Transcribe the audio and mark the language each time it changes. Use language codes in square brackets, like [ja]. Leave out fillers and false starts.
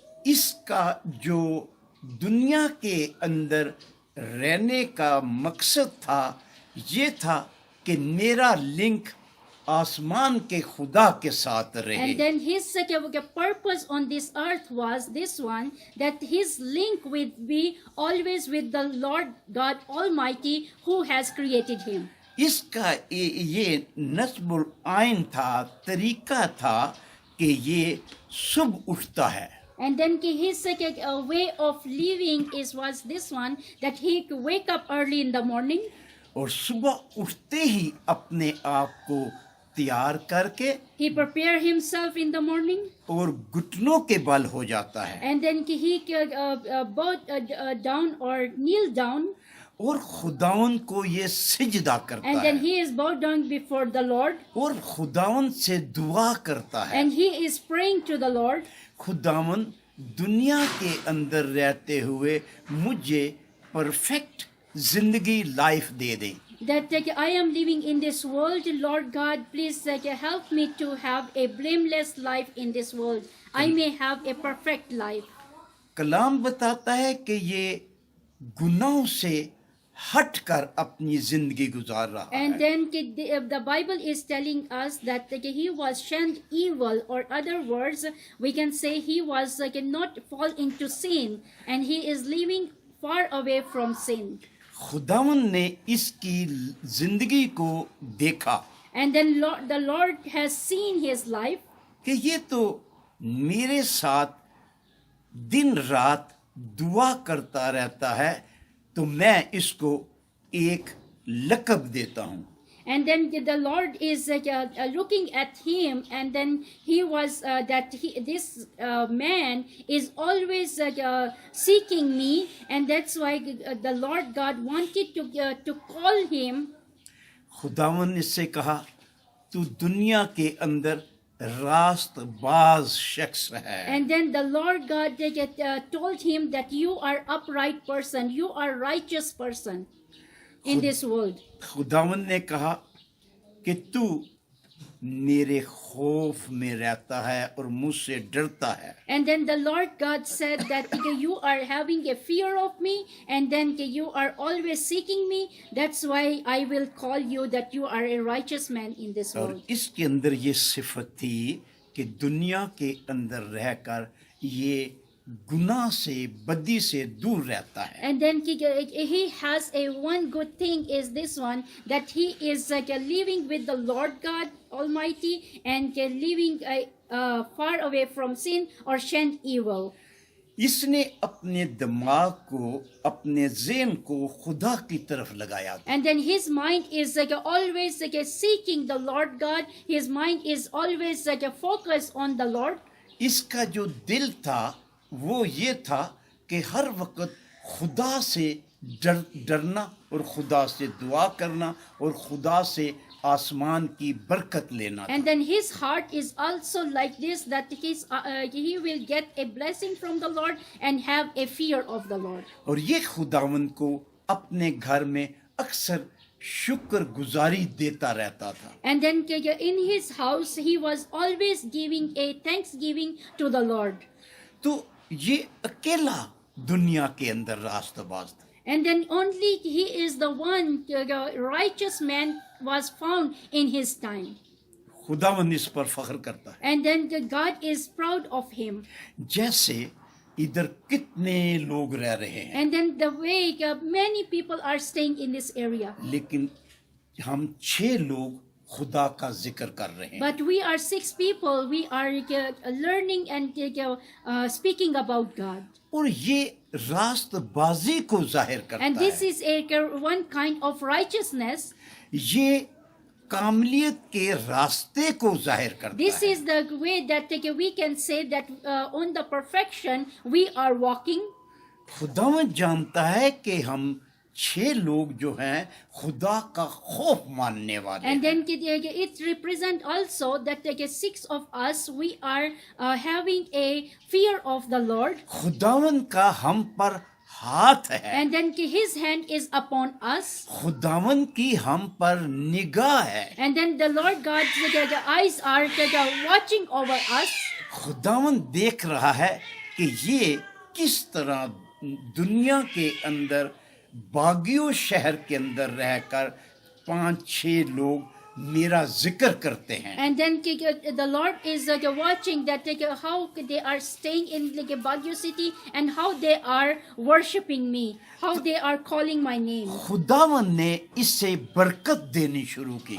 [hi] इसका जो दुनिया के अंदर रहने का मकसद था ये था कि मेरा लिंक आसमान के खुदा के साथ रहे। [en] And then his purpose on this earth was this one, that his link will be always with the Lord God Almighty who has created him. [hi] इसका ये नस्बुल आइन था, तरीका था कि ये सुबह उठता है। [en] And then his way of living was this one, that he could wake up early in the morning. [hi] और सुबह उठते ही अपने आप को तैयार करके [en] He prepared himself in the morning. [hi] और घुटनों के बल हो जाता है [en] And then he bowed down or kneel down. [hi] और खुदावन को ये सिजदा करता [en] And then [hi] है [en] he is bowed down before the Lord. [hi] और खुदावन से दुआ करता है। [en] And he is praying to the Lord. [hi] खुदावन दुनिया के अंदर रहते हुए मुझे परफेक्ट जिंदगी life दे दे। [en] That I am living in this world, Lord God, please help me to have a blameless life in this world. I may have a perfect life. [hi] कलाम बताता है कि ये गुनाहों से हटकर अपनी जिंदगी गुजार रहा [en] And [hi] है। [en] then the Bible is telling us that he was shunned evil, or other words, we can say he was not fall into sin, and he is living far away from sin. [hi] खुदावन ने इसकी जिंदगी को देखा [en] And then the Lord has seen his life. [hi] कि ये तो मेरे साथ दिन रात दुआ करता रहता है, तो मैं इसको एक लक़ब देता हूँ। [en] And then the Lord is looking at him, and then he was this man is always seeking me, and that's why the Lord God wanted to call him. [hi] खुदावन ने इससे कहा तू दुनिया के अंदर रास्तबाज शख्स है। [en] And then the Lord God told him that you are upright person, you are righteous person in this world. [hi] खुदावन ने कहा कि तू मेरे खौफ में रहता है और मुझसे डरता है। [en] And then the Lord God said that you are having a fear of me, and then you are always seeking me. That's why I will call you that you are a righteous man in this [hi] और [en] world. [hi] इसके अंदर ये सिफत थी कि दुनिया के अंदर रहकर ये गुनाह से बदी से दूर रहता है। [en] And then he has a one good thing is this one, that he is living with the Lord God Almighty, and living far away from sin or shunned evil. [hi] इसने अपने दिमाग को, अपने ज़हन को खुदा की तरफ लगाया। [en] And then his mind is always seeking the Lord God. His mind is always focused on the Lord. [hi] इसका जो दिल था वो ये था कि हर वक्त खुदा से डरना और खुदा से दुआ करना और खुदा से आसमान की बरकत लेना था। [en] And then his heart is also like this, that he will get a blessing from the Lord and have a fear of the Lord. [hi] और ये खुदावंद को अपने घर में अक्सर शुक्र गुजारी देता रहता था। [en] And then in his house he was always giving a thanksgiving to the Lord. [hi] तो ये अकेला दुनिया के अंदर रास्तबाज था। [en] And then only he is the one, righteous man was found in his time. [hi] खुदावंद इस पर फख्र करता है। [en] And then God is proud of him. [hi] जैसे इधर कितने लोग रह रहे हैं, [en] And then the way many people are staying in this area. [hi] लेकिन हम 6 लोग खुदा का जिक्र कर रहे हैं। [en] But we are 6 people. We are learning and speaking about God. [hi] और ये रास्तबाजी को जाहिर करता [en] And this [hi] है। [en] is one kind of righteousness. [hi] ये कामलियत के रास्ते को जाहिर करता [en] This [hi] है। [en] is the way that we can say that on the perfection we are walking. [hi] खुदावंद जानता है कि हम 6 लोग जो हैं खुदा का खौफ मानने वाले [en] And [hi] हैं। [en] then it represents also that 6 of us, we are having a fear of the Lord. [hi] खुदावंद का हम पर हाथ है। [en] And then his hand is upon us. [hi] खुदावंद की हम पर निगाह है। [en] And then the Lord God's eyes are watching over us. [hi] खुदावंद देख रहा है कि ये किस तरह दुनिया के अंदर बागियो शहर के अंदर रहकर 5-6 लोग मेरा जिक्र करते हैं। [en] And then the Lord is watching that how they are staying in Baguio city and how they are worshiping me, how they are calling my name. [hi] खुदावंद ने इससे बरकत देनी शुरू की।